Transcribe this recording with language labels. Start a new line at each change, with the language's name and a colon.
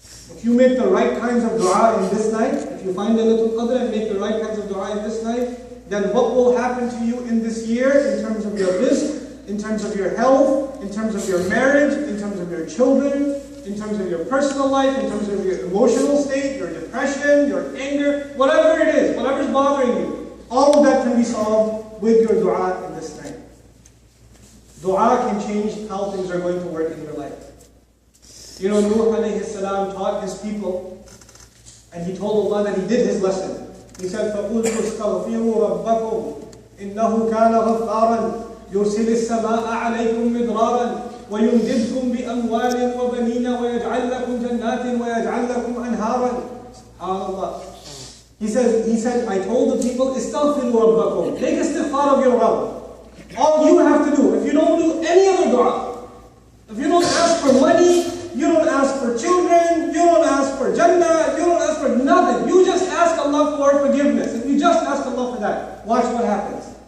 English: If you make the right kinds of dua in this night, if you find Laylatul'Qader and make the right kinds of dua in this night, then what will happen to you in this year in terms of your rizq, in terms of your health, in terms of your marriage, in terms of your children, in terms of your personal life, in terms of your emotional state, your depression, your anger, whatever it is, whatever's bothering you, all of that can be solved with your dua in this night. Dua can change how things are going to work in your life. You know, Nuh alayhi salam taught his people, and he told Allah that he did his lesson. He said,
Arabic: فَقُلْتُ اسْتَغْفِرُوا رَبَّكُمْ إِنَّهُ كَانَ غَفَّارًا يُرْسِلِ السَّمَاءَ عَلَيْكُمْ مِدْرَارًا وَيُمْدِدْكُمْ بِأَمْوَالٍ وَبَنِينَ وَيَجْعَلْ لَكُمْ جَنَّاتٍ وَيَجْعَلْ لَكُمْ أَنْهَارًا. SubhanAllah.
English: He says said, I told the people, Istaghfiru rabbakum. Make istighfar of your Rabb. All you have to do, if you don't do any other dua, if you don't ask for money, you don't ask for children, you don't ask for Jannah, you don't ask for nothing. You just ask Allah for forgiveness. If you just ask Allah for that, watch what happens.